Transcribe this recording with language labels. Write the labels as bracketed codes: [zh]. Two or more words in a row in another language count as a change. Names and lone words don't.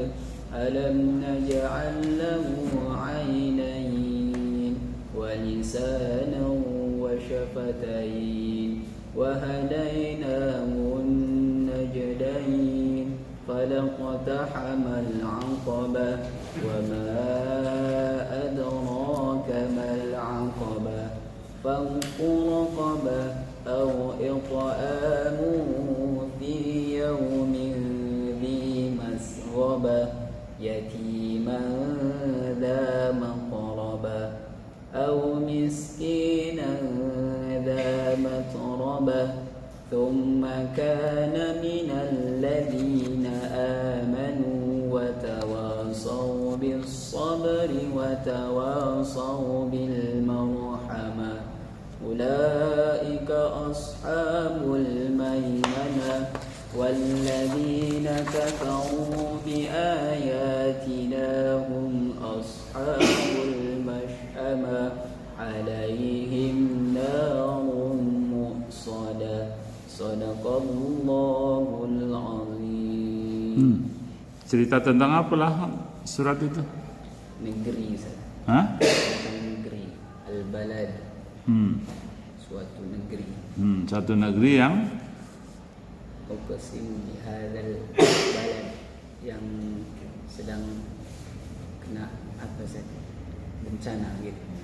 [ar] ألم نجعل له عينين ولسانا وشفتين وهديناه النجدين. فلا اقتحم العقبة وما أدراك ما العقبة. فك رقبة أو إطعام في يوم ذي مسغبة يتيما ذا مقربة أو مسكينا ذا متربة. ثم كان من الذين آمنوا وتواصوا بالصبر وتواصوا بالمرحمة. أولئك أصحاب الميمنة. والذين كفروا بآياتنا هم أصحاب المشأمة. عليهم نار مؤصدة. صدق الله العظيم. [id] Cerita tentang apalah surat itu? Negeri, Ustaz. Hah? Tentang negeri. Al-balad. Suatu negeri. Satu negeri yang [ar] أقسم بهذا البلد, [id] yang sedang kena apa saja bencana gitu.